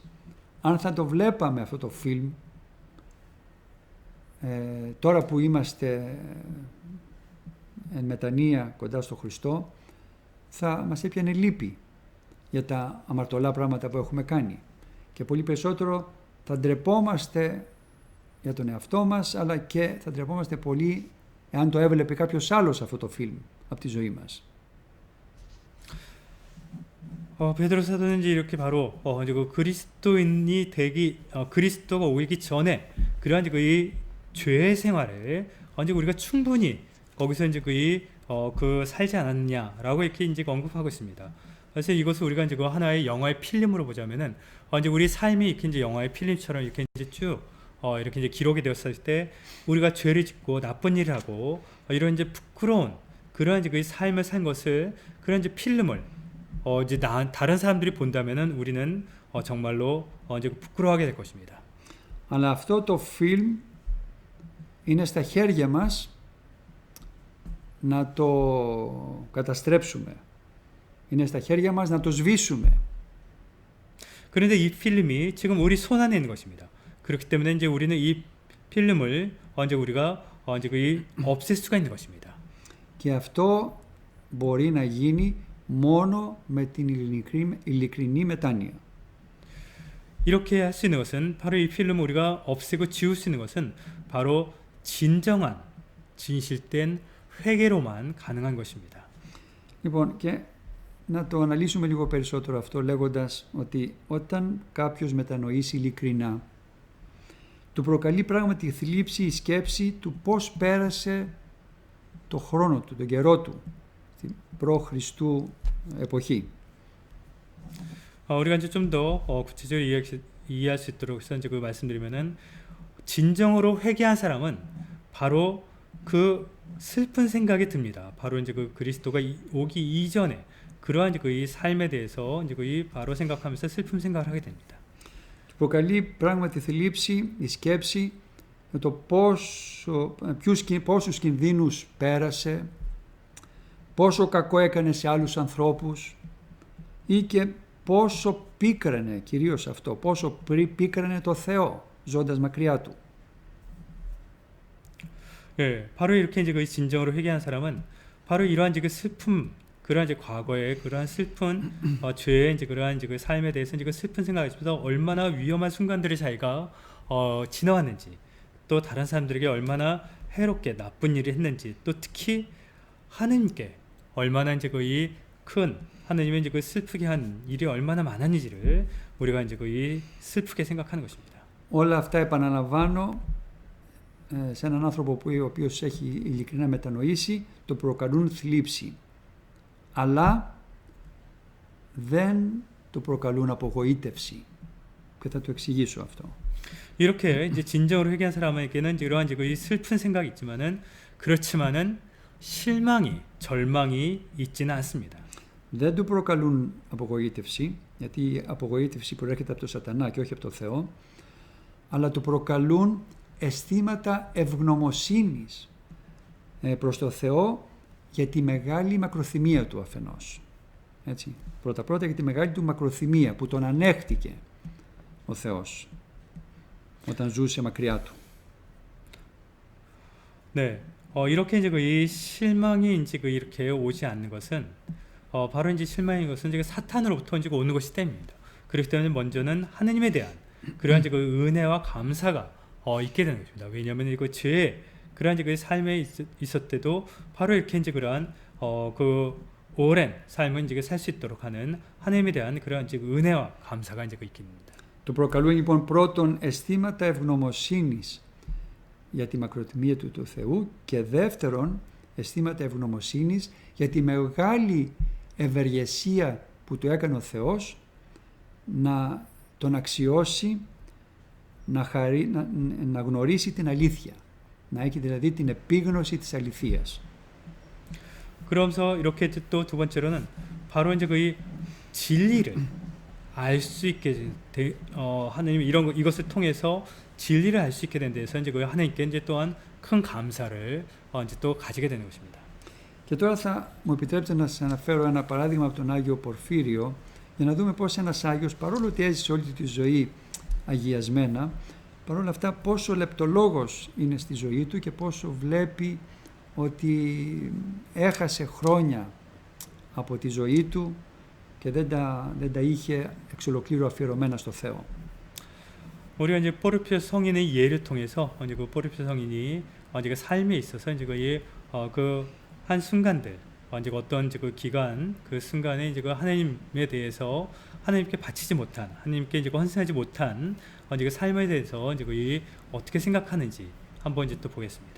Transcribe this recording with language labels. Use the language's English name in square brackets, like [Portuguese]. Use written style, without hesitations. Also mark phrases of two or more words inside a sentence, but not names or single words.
[Greek] Αν θα το βλέπαμε αυτό το φιλμ, τώρα που είμαστε εν μετανία κοντά στο Χριστό, θα μας έπιανε λύπη για τα αμαρτωλά πράγματα που έχουμε κάνει. Και πολύ περισσότερο θα ντρεπόμαστε για τον εαυτό μας, αλλά και θα ντρεπόμαστε πολύ εάν το έβλεπε κάποιος άλλος αυτό το φιλμ από τη ζωή μας. [Korean] 베드로 사도는 이제 이렇게 바로 이제 그 그리스도인이 되기 그리스도가 오기 전에 그러한 이제 그 죄의 생활을 이제 우리가 충분히 거기서 이제 그 살지 않았느냐라고 이렇게 이제 언급하고 있습니다. 그래서 이것을 우리가 이제 그 하나의 영화의 필름으로 보자면은 이제 우리 삶이 이렇게 이제 영화의 필름처럼 이렇게 이제 쭉 이렇게 이제 기록이 되었을 때 우리가 죄를 짓고 나쁜 일을 하고 이런 이제 부끄러운 그러한 이제 그 삶을 산 것을 그런 이제 필름을 이제 다른 사람들이 본다면은 우리는 정말로 이제 부끄러워하게 될 것입니다. [Greek] Αλλά αυτό το φιλμ είναι στα χέρια μας να το καταστρέψουμε. Είναι στα χέρια μας να το σβήσουμε. [Korean] 그런데 이 필름이 지금 우리 손 안에 있는 것입니다. 그렇기 때문에 이제 우리는 이 필름을 이제 우리가 이제 없앨 수가 있는 것입니다. [Greek] Και αυτό μπορεί να γίνει μόνο με την ειλικρινή μετάνοια. [Korean] 이렇게 할 수 있는 것은 바로 이 필름을 우리가 없애고 지울 수 있는 것은 바로 진정한 진실된 회개로만 가능한 것입니다. [Greek] Λοιπόν, και να το αναλύσουμε λίγο περισσότερο αυτό λέγοντας ότι όταν κάποιος μετανοήσει ειλικρινά, του προκαλεί πράγματι θλίψη η σκέψη του πώς πέρασε το χρόνο του, τον καιρό του, στην προ-Χριστού εποχή. [Korean] 우리가 이제 좀 더 구체적으로 이해할 수 있도록 이제 그 말씀드리면은 진정으로 회개한 사람은 바로 그 슬픈 생각이 듭니다. 바로 이제 그 그리스도가 오기 이전에 그러한 이제 그 삶에 대해서 이제 그 바로 생각하면서 슬픈 생각을 하게 됩니다. [Greek] Του προκαλεί πράγματι θλίψη η σκέψη με το πόσους κινδύνους πέρασε, πόσο κακό έκανε σε άλλους ανθρώπους ή και πόσο πίκρανε, κυρίως αυτό, πόσο πίκρανε το Θεό ζώντας μακριά Του. [Korean] 예, 바로 이렇게 이제 그 진정으로 회개한 사람은 바로 이러한 이제 그 슬픔, 그러한 이제 과거의 그러한 슬픈 죄의 이제 그러한 이제 그 삶에 대해서 이제 그 슬픈 생각이 있어서 얼마나 위험한 순간들을 자기가 지나왔는지, 또 다른 사람들에게 얼마나 해롭게 나쁜 일을 했는지, 또 특히 하느님께 얼마나 이제 그 큰 하느님의 이제 그 슬프게 한 일이 얼마나 많았는지를 우리가 이제 그 슬프게 생각하는 것입니다. [Greek] Όλα αυτά επαναλαμβάνω σε έναν άνθρωπο ο οποίος έχει ειλικρινά μετανοήσει, το προκαλούν θλίψη. Αλλά δεν το προκαλούν απογοήτευση. Και θα το εξηγήσω αυτό. [Korean] 이렇게 이제 진정으로 회개한 사람에게는 이러한 이제 그 슬픈 생각이 있지만은 그렇지만은 실망이 절망이 있지는 않습니다. [Greek] Δεν του προκαλούν απογοήτευση, γιατί η απογοήτευση προέρχεται από τον Σατανά και όχι από τον Θεό, αλλά του προκαλούν αισθήματα ευγνωμοσύνης προς τον Θεό για τη μεγάλη μακροθυμία του αφενός. Έτσι. Πρώτα για τη μεγάλη του μακροθυμία που τον ανέχτηκε ο Θεός όταν ζούσε μακριά του. [Korean] 네, 이렇게 이제 이 실망이 이제 이렇게 오지 않는 것은 바로 이제 실망인 것은 이제 사탄으로부터 이제 오는 것이 때문입니다. 그렇기 때문에 먼저는 하느님에 대한 그러한 이제 그 은혜와 감사가 있게 되는 것입니다. 왜냐하면 이거 죄 그러한 이제 그 삶에 있었 때도 바로 이렇게 이제 그러한 그 오랜 삶을 이제 살 수 있도록 하는 하나님에 대한 그런 이제 은혜와 감사가 이제 있습니다. [Greek] Το προκαλούν λοιπόν πρώτον αισθήματα ευγνωμοσύνης για τη μακροτιμία του Θεού και δεύτερον αισθήματα ευγνωμοσύνης για τη μεγάλη ευεργεσία που του έκανε ο Θεός να τον αξιώσει, να γνωρίσει την αλήθεια, να έχει δηλαδή την επίγνωση της αληθείας. [Korean] 그러면서 이렇게 또 두 번째로는 바로 이제 그 진리를 알 수 있게 하나님 이것을 통해서 진리를 알 수 있게 된 데서 이제 그 하나님께 이제 또한 큰 감사를 이제 또 가지게 되는 것입니다. [Greek] Και τώρα θα μου επιτρέψετε να σας αναφέρω ένα παράδειγμα από τον Άγιο Πορφύριο για να δούμε πώς ένας Άγιος, παρόλο ότι έζησε όλη τη ζωή αγιασμένα, παρόλα αυτά πόσο λεπτολόγος είναι στη ζωή του και πόσο βλέπει ότι έχασε χρόνια από τη ζωή του και δεν τα είχε εξ ολοκλήρου αφιερωμένα στο Θεό. [Korean] 우리가 이제 포르피오 성인의 예를 통해서 이제 그 포르피오 성인이 이제 그 삶에 있어서 이제 그 한 순간들 이제 어떤 이제 그 기간 그 순간에 이제 그 하나님에 대해서 하나님께 바치지 못한 하나님께 이제 헌신하지 못한 이제 그 삶에 대해서 이제 그 어떻게 생각하는지 한번 이제 또 보겠습니다.